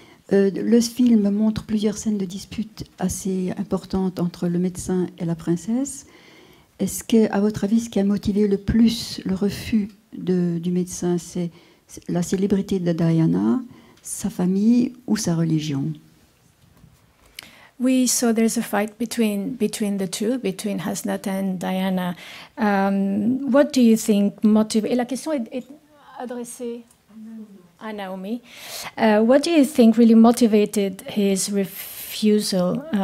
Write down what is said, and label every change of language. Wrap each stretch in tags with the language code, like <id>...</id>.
<fr>Le film montre plusieurs scènes de dispute assez importantes entre le médecin et la princesse. Est-ce que, à votre avis, ce qui a motivé le plus le refus du médecin, c'est la célébrité de Diana, sa famille ou sa religion?</fr> <en>We saw there's a fight between the two, between Hasnat and Diana. What do you think motivated?</en> <fr>Et la question est adressée à Naomi.</fr> <en>What do you think really motivated his refusal?</en>